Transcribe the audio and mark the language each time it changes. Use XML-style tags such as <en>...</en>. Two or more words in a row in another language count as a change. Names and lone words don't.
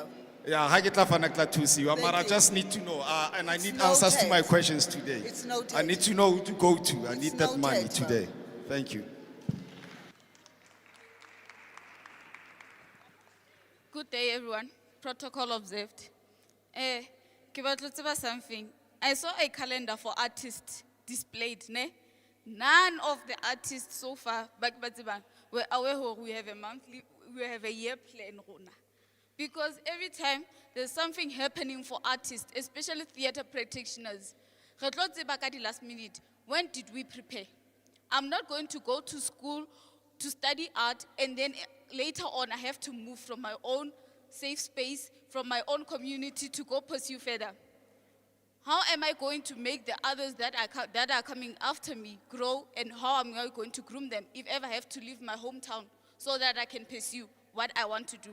<en>Yeah, I get love and I to see you. Thank But I you. just need to know, and I It's need answers to my noted. questions today. It's noted. I need to know who to go to. I need that money noted, today. Thank you. Good day, everyone. Protocol observed.</en> <st>Ke batla ho tseba something.</st> <en>I saw a calendar for artists displayed, ne? None of the artists so far, were aware hore we have a monthly, we have a year plan, rona. Because every time there's something happening for artists, especially theater practitioners,</en> <st>re tlo tseba ka di</st> <en>last minute. When did we prepare? I'm not going to go to school to study art and then later on I have to move from my own safe space, from my own community to go pursue further. How am I going to make the others that are coming after me grow, and how am I going to groom them if ever I have to leave my hometown so that I can pursue what I want to do?</en>